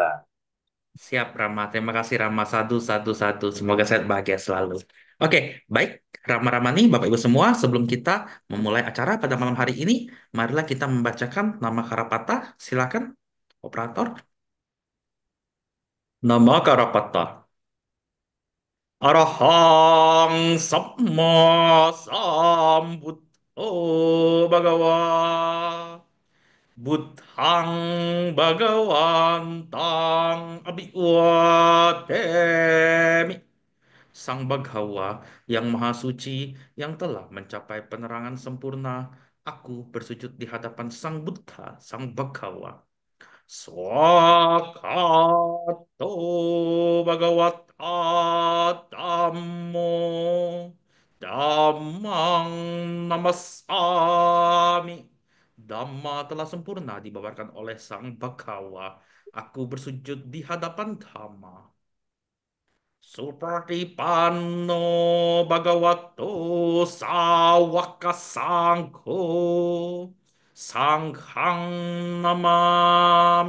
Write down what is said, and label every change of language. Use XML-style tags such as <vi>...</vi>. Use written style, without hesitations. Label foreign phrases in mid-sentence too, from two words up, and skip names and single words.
<id>siap Rama. Terima kasih Rama. Satu, satu, satu. Semoga sehat bahagia selalu. Oke, baik. Rama-Rama nih, Bapak Ibu semua, sebelum kita memulai acara pada malam hari ini, marilah kita membacakan nama Karapata. Silakan, operator. Nama Karapata.</id> <pi>Arahang Samma Sambuddho Bhagava. Buddhang Bhagawantang Abhiwademi.</pi> <id>Sang Bhagawa yang Maha Suci yang telah mencapai penerangan sempurna, aku bersujud di hadapan Sang Buddha, Sang Bhagawa.</id> <pi>Swakato Bhagavata Dhammo Dhammang Namasami.</pi> <id>Dhamma telah sempurna dibabarkan oleh Sang Bhagawa. Aku bersujud di hadapan Dhamma.</id> <pi>Supratipanno Bhagavato Sawaka Sangho Sanghang Namami.</pi>